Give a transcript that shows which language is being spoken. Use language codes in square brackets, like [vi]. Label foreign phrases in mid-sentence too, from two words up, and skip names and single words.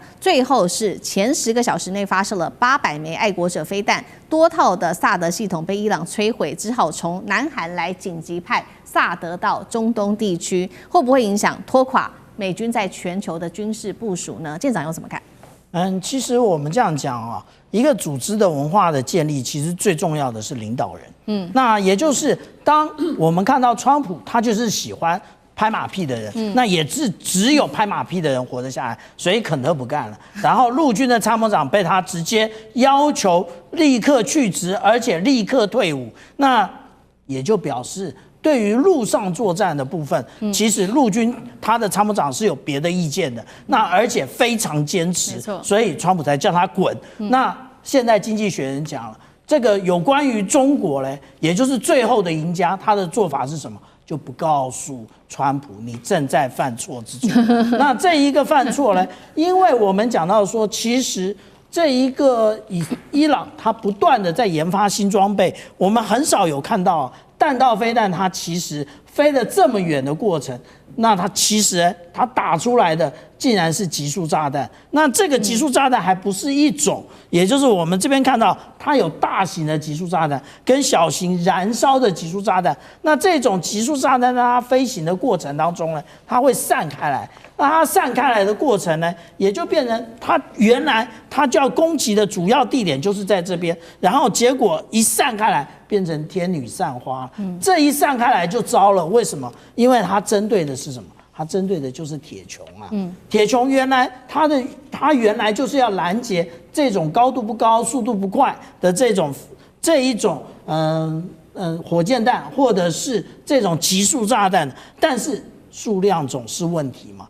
[zh] 最後是前10個小時內發射了800枚愛國者飛彈，多套的薩德系統被伊朗摧毀，只好從南韓來緊急派薩德到中東地區，會不會影響拖垮美軍在全球的軍事部署呢？艦長又怎麼看？其實我們這樣講啊，一個組織的文化的建立，其實最重要的是領導人。那也就是當我們看到川普，他就是喜歡拍馬屁的人，那也是只有拍馬屁的人活得下来，所以肯特不幹了。然後陸軍的參謀長被他直接要求立刻去職，而且立刻退伍，那也就表示，對於陸上作戰的部分，其實陸軍他的參謀長是有別的意見的，那而且非常堅持，所以川普才叫他滾。那現在經濟學人講了，這個有關於中國嘞，也就是最後的贏家，他的做法是什麼？就不告訴川普你正在犯錯之中。那這一個犯錯呢，因為我們講到說，其實這一個伊朗它不斷的在研發新裝備，我們很少有看到彈道飛彈它其實飛了這麼遠的過程，那它其實它打出來的竟然是集束炸彈。那這個集束炸彈還不是一種，也就是我們這邊看到它有大型的集束炸彈跟小型燃燒的集束炸彈。那這種集束炸彈在它飛行的過程當中呢，它會散開來。那它散開來的過程呢，也就變成它原來它就要攻擊的主要地點就是在這邊，然後結果一散開來變成天女散花。這一散開來就糟了。為什麼？因為它針對的是什麼？它針對的就是鐵穹啊。鐵穹原來它原來就是要攔截這種高度不高、速度不快的這一種火箭彈或者是這種集束炸彈，但是數量總是問題嘛。